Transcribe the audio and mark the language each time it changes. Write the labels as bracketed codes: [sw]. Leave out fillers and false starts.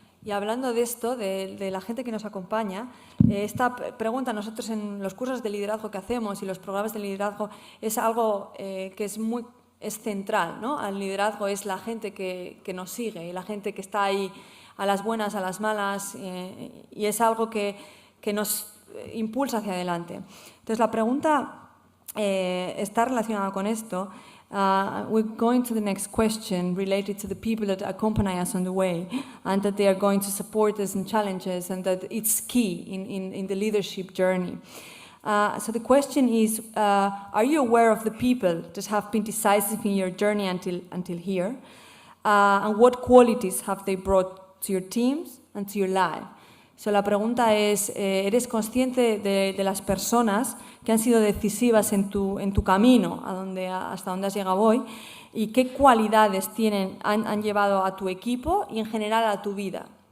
[es] Y hablando de esto, de la gente que nos acompaña, esta pregunta nosotros en los cursos de liderazgo que hacemos y los programas de liderazgo es algo que es central, ¿no? Al liderazgo es la gente que nos sigue y la gente que está ahí a las buenas, a las malas, y es algo que nos impulsa hacia adelante. Entonces, la pregunta está relacionada con esto. [en] We're going to the next question related to the people that accompany us on the way, and that they are going to support us in challenges, and that it's key in the leadership journey. So the question is, are you aware of the people that have been decisive in your journey until here? And what qualities have they brought to your teams and to your life? [es] So la pregunta es, ¿eres consciente de las personas que han sido decisivas en tu camino hasta donde has llegado hoy? ¿Y qué cualidades han llevado a tu equipo y en general a tu vida?